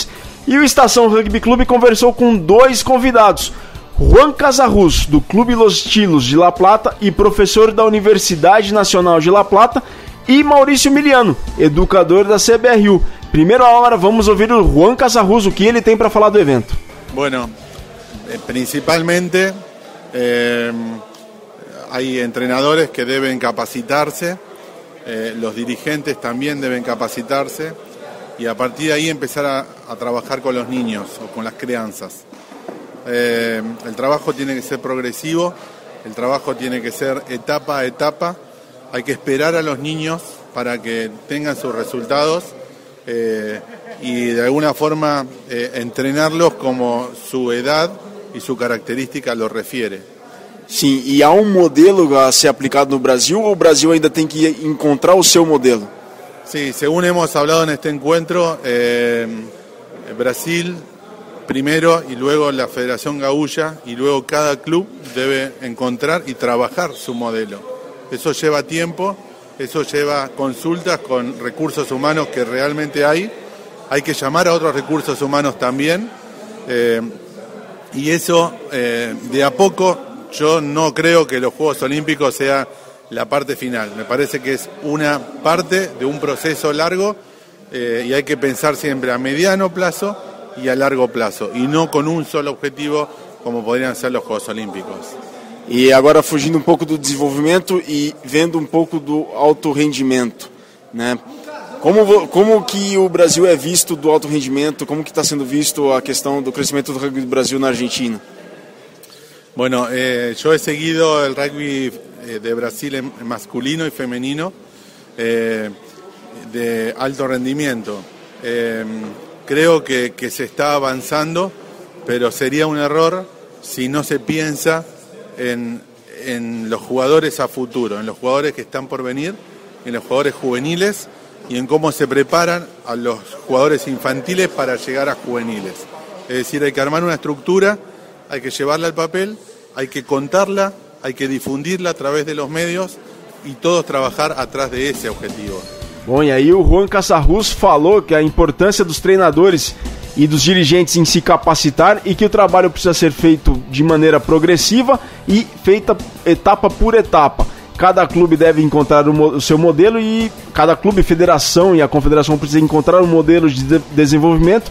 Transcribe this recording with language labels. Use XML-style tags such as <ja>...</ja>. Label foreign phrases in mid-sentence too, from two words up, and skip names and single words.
<pt>E o Estação Rugby Clube conversou com dois convidados: Juan Casarrus, do Clube Los Tilos de La Plata e professor da Universidade Nacional de La Plata, e Maurício Miliano, educador da CBRU. Primeiro hora, vamos ouvir o Juan Casarrus, o que ele tem para falar do evento.</pt> <es>Bueno, principalmente hay entrenadores que deben capacitarse, los dirigentes también deben capacitarse, y a partir de ahí empezar a trabajar con los niños o con las crianzas. El trabajo tiene que ser progresivo, el trabajo tiene que ser etapa a etapa, hay que esperar a los niños para que tengan sus resultados y de alguna forma entrenarlos como su edad y su característica lo refiere.</es> <pt>Sim, e há modelo a ser aplicado no Brasil ou o Brasil ainda tem que encontrar o seu modelo?</pt> <es>Sí, según hemos hablado en este encuentro, Brasil primero y luego la Federación Gaúcha y luego cada club debe encontrar y trabajar su modelo. Eso lleva tiempo, eso lleva consultas con recursos humanos que realmente hay que llamar a otros recursos humanos también y eso de a poco. Yo no creo que los Juegos Olímpicos sea la parte final, me parece que es una parte de un proceso largo y hay que pensar siempre a mediano plazo y a largo plazo, y no con un solo objetivo como podrían ser los Juegos Olímpicos.</es> <pt>E agora fugindo um pouco do desenvolvimento e vendo um pouco do alto rendimento, né? Como que o Brasil é visto do alto rendimento, como que está sendo visto a questão do crescimento do rugby do Brasil na Argentina?</pt> <es>Bueno, yo he seguido el rugby de Brasil en masculino y femenino de alto rendimiento. Creo que se está avanzando, pero sería un error si no se piensa en los jugadores a futuro, en los jugadores que están por venir, en los jugadores juveniles y en cómo se preparan a los jugadores infantiles para llegar a juveniles. Es decir, hay que armar una estructura, hay que llevarla al papel, hay que contarla, hay que difundirla a través de los medios y todos trabajar atrás de ese objetivo.</es> <pt>Bom, e aí o Juan Casarrus falou que a importância dos treinadores e dos dirigentes em se capacitar e que o trabalho precisa ser feito de maneira progressiva e feita etapa por etapa. Cada clube deve encontrar o seu modelo e cada clube, federação e a confederação precisa encontrar um modelo de desenvolvimento.</pt>